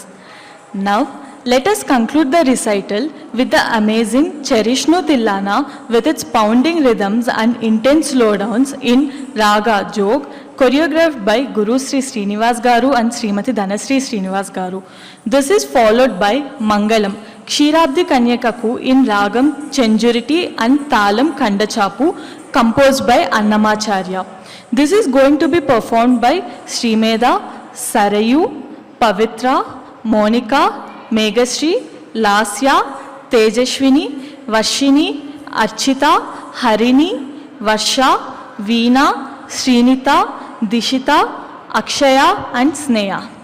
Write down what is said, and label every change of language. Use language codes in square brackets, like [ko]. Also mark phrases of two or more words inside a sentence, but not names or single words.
[en] Now, let us conclude the recital with the amazing Cherish No Tillana with its pounding rhythms and intense slowdowns in Raga Jog, choreographed by Guru Sri Srinivas Garu and Srimati Dhanasri Srinivas Garu. This is followed by Mangalam, Kshirabdi Kanyakaku in Ragam Chenjuriti and Talam Kandachapu, composed by Annamacharya. This is going to be performed by Srimeda, Sarayu, Pavitra, Monica, Meghasri, Lasya, Tejashwini, Vashini, Archita, Harini, Varsha, Veena, Srinita, Dishita, Akshaya and Sneha.